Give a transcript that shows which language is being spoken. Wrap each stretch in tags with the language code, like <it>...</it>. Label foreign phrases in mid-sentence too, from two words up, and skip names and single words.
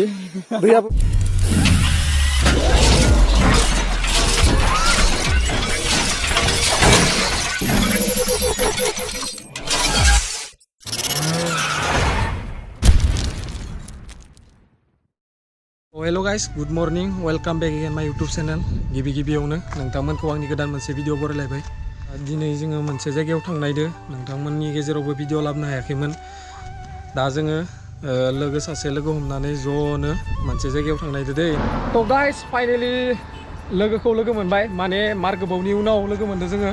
<en>Dia hello guys, good morning, welcome back again my YouTube channel.</en> <brx>गिबि-गिबियावनो नोंथांमोनखौ आंनि गोदान मोनसे भिडिअ बरायलायबाय। दिनै जोङो मोनसे जायगायाव थांनायदो नोंथांमोननि गेजेरावबो भिडिअ लाबोनो हायाखैमोन। दा जोङो लोगो सासे लोगो हमनानै ज'नो मोनसे जायगायाव थांनायदो दै। तो</brx> <en>guys finally</en> <brx>लोगोखौ लोगो मोनबाय, माने मार गोबावनि उनाव लोगो मोनदों जोङो।</brx>